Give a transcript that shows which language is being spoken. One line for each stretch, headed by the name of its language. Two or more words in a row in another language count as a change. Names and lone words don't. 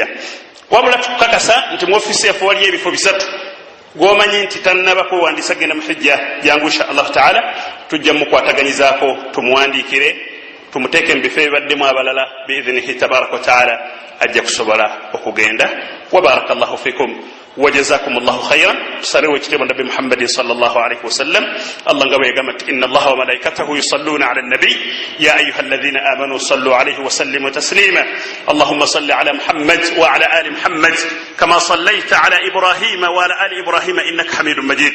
Ganda: Wabula tukakasa nti mu ofisi yaffe waliyo ebifo 3 gwomanyi nti tannaba kwewandiisa genda mu hijja jangu
Arabic: إن شاء الله تعالى
Ganda: tujja mukwataganyizaako tumuwandiikire tumuteeke mu bifo ebibaddemu abalala
Arabic: بإذنه تبارك وتعالى
Ganda: ajja kusobola okugenda.
Arabic: وبارك الله فيكم وجزاكم الله خيرا. صلوا كتاب النبي محمد صلى الله عليه وسلم. الله قال إن الله وملائكته يصلون على النبي يا أيها الذين آمنوا صلوا عليه وسلموا تسليما. اللهم صل على محمد وعلى آل محمد كما صليت على إبراهيم وعلى آل إبراهيم إنك حميد مجيد.